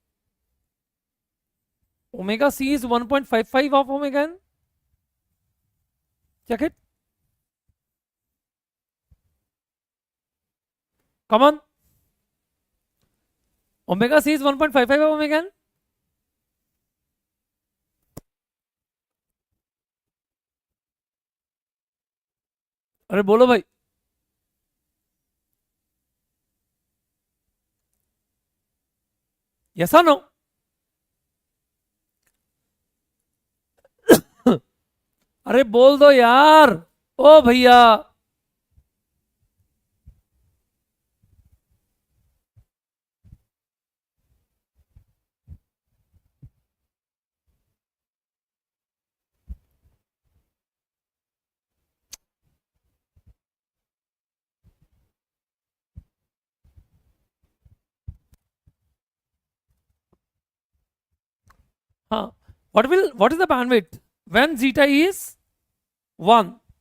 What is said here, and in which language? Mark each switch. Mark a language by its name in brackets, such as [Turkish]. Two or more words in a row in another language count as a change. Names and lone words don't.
[English] Omega c is 1.55 of omega n. Check it. Come on. Omega c is 1.55 of omega n. [Hindi] अरे बोलो भाई. [English] Yes or no? [Hindi] अरे बोल दो यार. ओ भैया. [English] What is the bandwidth when zeta is 1?